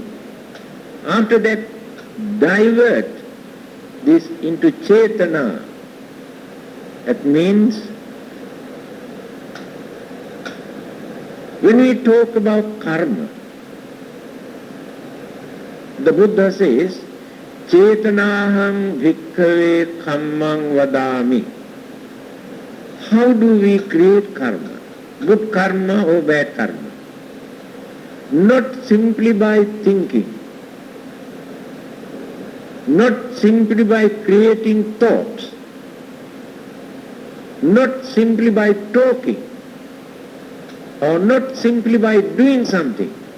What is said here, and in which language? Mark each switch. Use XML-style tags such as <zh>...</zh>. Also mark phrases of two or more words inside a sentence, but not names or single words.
<en>After that, divert this into Cetana. That means when we talk about karma, the Buddha says,</en> <pi>Cetanaham bhikkhave kammang vadami.</pi> <en>How do we create karma? Good karma or bad karma? Not simply by thinking, not simply by creating thoughts, not simply by talking, or not simply by doing something.</en>